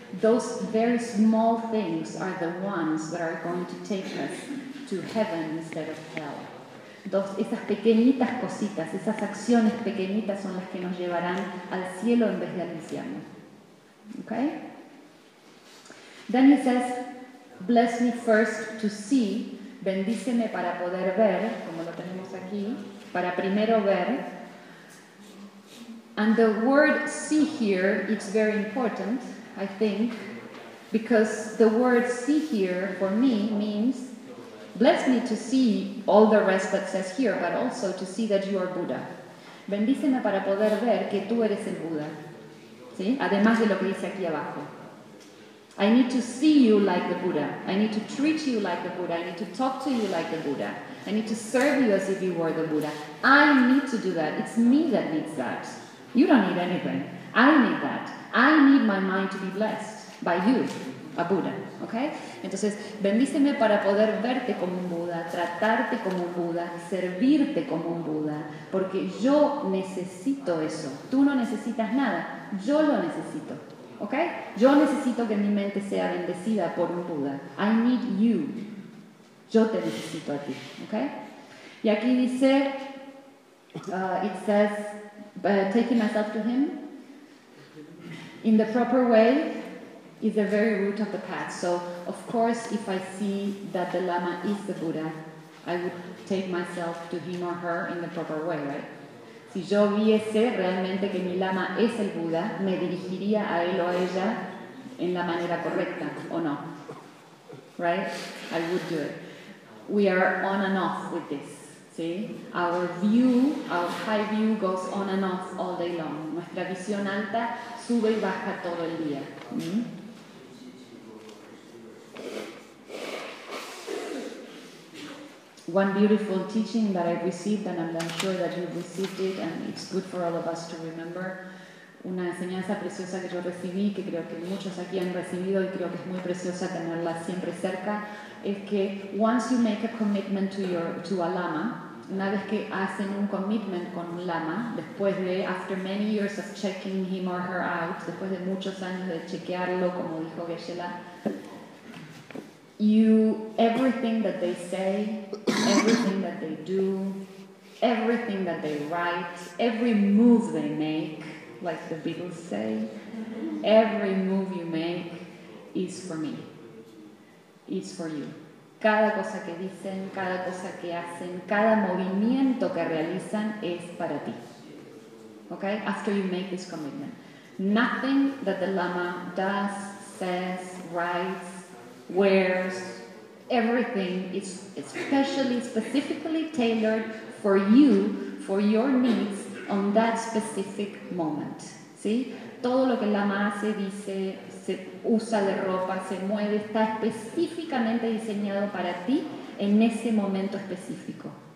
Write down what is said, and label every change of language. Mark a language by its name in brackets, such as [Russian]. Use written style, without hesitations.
[English] Those very small things are the ones that are going to take us to heaven instead of hell. [Spanish] Esas pequeñitas cositas, esas acciones pequeñitas son las que nos llevarán al cielo en vez de al infierno. [English] Okay? Then he says, bless me first to see, [Spanish] bendíceme para poder ver, como lo tenemos aquí, para primero ver. [English] And the word see here, it's very important, I think, because the word see here for me means bless me to see all the rest that says here, but also to see that you are Buddha. [Spanish] Bendíceme para poder ver que tú eres el Buda. ¿Sí? Además de lo que dice aquí abajo. [English] I need to see you like the Buddha. I need to treat you like the Buddha. I need to talk to you like the Buddha. I need to serve you as if you were the Buddha. I need to do that. It's me that needs that. You don't need anything. I need that. I need my mind to be blessed by you, a Buddha. Okay? [Spanish] Entonces, bendíceme para poder verte como un Buda, tratarte como un Buda, servirte como un Buda, porque yo necesito eso. Tú no necesitas nada. Yo lo necesito. Okay? Yo necesito que mi mente sea bendecida por un Buda. [English] I need you. [Spanish] Yo te necesito a ti. Okay? Y aquí dice, [English] it says, taking myself to him in the proper way is the very root of the path. So, of course, if I see that the Lama is the Buddha, I would take myself to him or her in the proper way, right? [Spanish] Si yo viese realmente que mi Lama es el Buda, me dirigiría a él o a ella en la manera correcta, ¿o no? [English] Right? I would do it. We are on and off with this. See? Our view, our high view goes on and off all day long. [Spanish] Nuestra visión alta sube y baja todo el día. [English] One beautiful teaching that I received, and I'm sure that you've received it, and it's good for all of us to remember. [Spanish] Una enseñanza preciosa que yo recibí, que creo que muchos aquí han recibido y creo que es muy preciosa tenerla siempre cerca, es que [English] once you make a commitment to a lama, [Spanish] Una vez que hacen un commitment con un lama, después de, [English] after many years of checking him or her out, [Spanish] después de muchos años de chequearlo, como dijo Geshe-la, [English] you, everything that they say, everything that they do, everything that they write, every move they make, like the Beatles say, every move you make is for me, is for you. [Spanish] Cada cosa que dicen, cada cosa que hacen, cada movimiento que realizan es para ti. [English] Okay? After you make this commitment. Nothing that the Lama does, says, writes, wears, everything is especially, specifically tailored for you, for your needs on that specific moment. [Spanish] ¿Sí? Todo lo que el Lama hace, dice, se usa de ropa, se mueve, está específicamente diseñado para ti en ese momento específico.